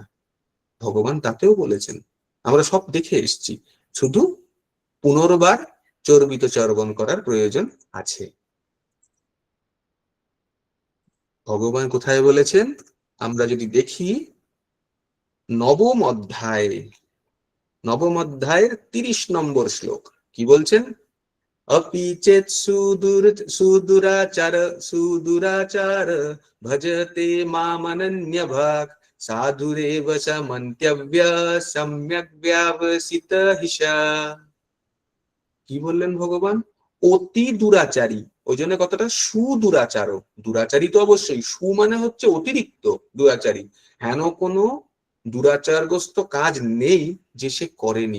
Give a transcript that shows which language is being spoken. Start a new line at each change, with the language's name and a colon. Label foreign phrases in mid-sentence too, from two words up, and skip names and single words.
Bangla: ভগবান তাতেও বলেছেন আমরা সব দেখে এসেছি, শুধু পুনর্বার চর্বিত চর্বণ করার প্রয়োজন আছে। ভগবান কোথায় বলেছেন? আমরা যদি দেখি নবম অধ্যায়ের 30 নম্বর শ্লোক কি বলছেন?
Sanskrit: अपि चेत् सुदुराचार भजते मामनन्यभाक् সাধুরেব সমন্ত্যব্য সম্যক ব্যবসিত হিসা।
Bangla: কি বললেন ভগবান? অতি দুরাচারী, ওই জন্য কথাটা সুদুরাচার। দুরাচারী তো অবশ্যই, সু মানে হচ্ছে অতিরিক্ত দুরাচারী, হেন কোনো দুরাচারগ্রস্ত কাজ নেই যে সে করেনি।